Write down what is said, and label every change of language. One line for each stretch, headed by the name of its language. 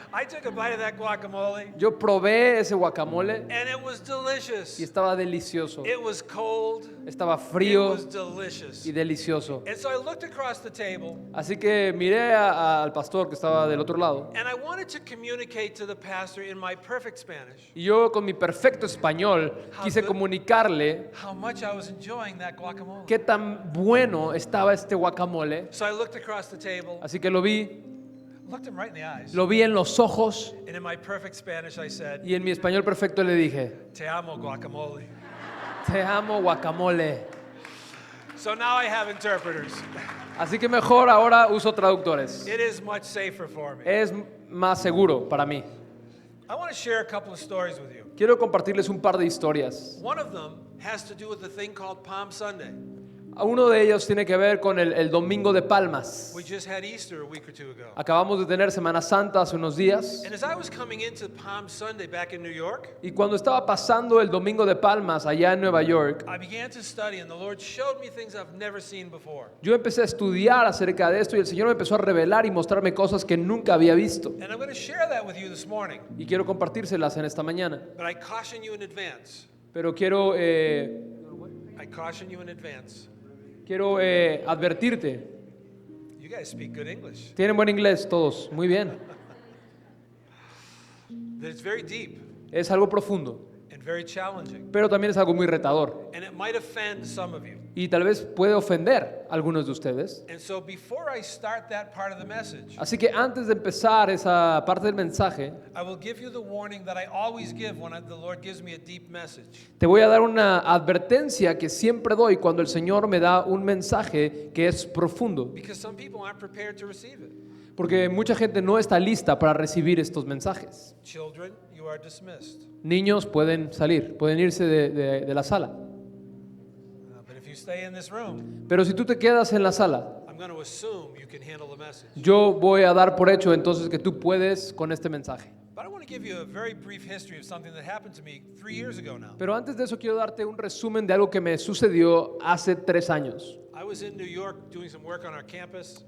English: I took a bite of that guacamole
Spanish: Yo probé ese guacamole
English: and it was delicious.
Spanish: y estaba delicioso.
English: It was cold.
Spanish: Estaba
English: It
Spanish: frío
English: was delicious.
Spanish: y delicioso.
English: And so I looked across the table
Spanish: Así que miré al pastor que estaba del otro lado
English: and I wanted to communicate to the pastor in my perfect Spanish
Spanish: y yo con mi perfecto español quise comunicarle
English: how much I was enjoying that guacamole.
Spanish: qué tan bueno estaba este guacamole.
English: So I looked across the table,
Spanish: Así que lo vi
English: looked him right in the eyes,
Spanish: en los ojos
English: and in my perfect Spanish I said,
Spanish: y en mi español perfecto le dije, "Te amo guacamole." te amo guacamole.
English: So now I have interpreters.
Spanish: Así que mejor ahora uso traductores.
English: It is much safer for me.
Spanish: Es más seguro para mí.
English: I want to share a couple of stories with you.
Spanish: Quiero compartirles un par de historias.
English: One of them has to do with the thing called Palm Sunday.
Spanish: Uno de ellos tiene que ver con el Domingo de Palmas.
English: We just had Easter a week or two ago.
Spanish: Acabamos de tener Semana Santa hace unos días.
English: And as I was coming into Palm Sunday back in New York,
Spanish: Y cuando estaba pasando el Domingo de Palmas allá en Nueva York,
English: I began to study and the Lord showed me things I've never seen before.
Spanish: yo empecé a estudiar acerca de esto y el Señor me empezó a revelar y mostrarme cosas que nunca había visto.
English: And I'm going to share that with you this morning.
Spanish: Y quiero compartírselas en esta mañana.
English: But I caution you in advance.
Spanish: Pero quiero
English: I caution you in advance.
Spanish: advertirte.
English: You guys speak good English.
Spanish: Tienen buen inglés todos, muy bien.
English: That it's very deep
Spanish: Es algo profundo,
English: and very challenging.
Spanish: pero también es algo muy retador.
English: And it might offend some of you.
Spanish: Y tal vez puede ofender a algunos de ustedes.
English: And so before I start that part of the message,
Spanish: Así que antes de empezar esa parte del mensaje,
English: I will give you the warning that I always give when the Lord gives me a deep message.
Spanish: te voy a dar una advertencia que siempre doy cuando el Señor me da un mensaje que es profundo.
English: Because some people aren't prepared to receive it.
Spanish: Porque mucha gente no está lista para recibir estos mensajes.
English: Children, you you are dismissed.
Spanish: Niños pueden salir, pueden irse de la sala.
English: But if you stay in this room,
Spanish: Pero si tú te quedas en la sala,
English: I'm going to assume you can handle the message.
Spanish: yo voy a dar por hecho entonces que tú puedes con este mensaje.
English: But I want to give you a very brief history of something that happened to me 3 years ago now.
Spanish: Pero antes de eso quiero darte un resumen de algo que me sucedió hace 3 años.
English: I was in New York doing some work on our campus,